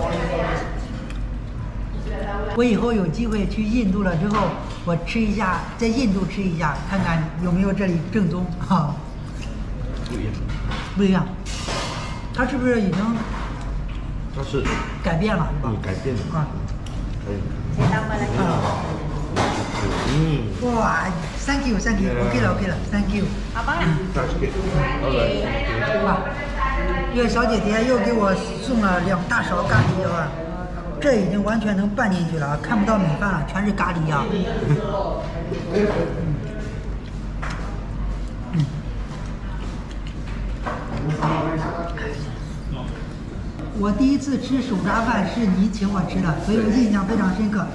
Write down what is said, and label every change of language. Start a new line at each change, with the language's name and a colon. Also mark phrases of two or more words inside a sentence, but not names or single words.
Chinese: 我以后有机会去印度了之后，我吃一下，在印度吃一下，看看有没有这里正宗啊。不一样。不一样，它是不是已经它是改变了？改变了啊。可以。
Malay: Saya tambah lagi.
English: 哇 ，Thank you，OK 了 ，Thank you。
Malay: Abang nak?
Chinese: 大吃给。好来。哇，这个小姐姐又给我送了2大勺咖喱啊，这已经完全能拌进去了，看不到米饭了，全是咖喱啊。我第一次吃手抓饭是你请我吃的，所以我印象非常深刻。